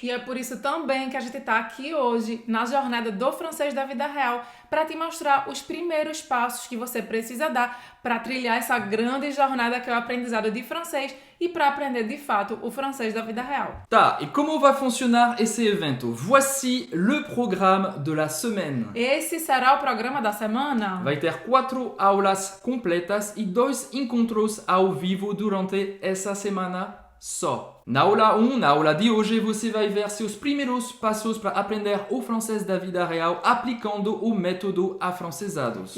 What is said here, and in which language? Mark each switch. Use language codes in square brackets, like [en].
[pt] E é por isso também que a gente está aqui hoje na Jornada do Francês da Vida Real para te mostrar os primeiros passos que você precisa dar para trilhar essa grande jornada que é o aprendizado de francês e para aprender de fato o francês da vida real. Tá, e como vai funcionar esse evento? [fr] Voici le programme de la semaine. [pt] Esse será o programa da semana? Vai ter 4 aulas completas e 2 encontros ao vivo durante essa semana só. Na aula 1, na aula de hoje, você vai ver seus primeiros passos para aprender o francês da vida real aplicando o método Afrancesados.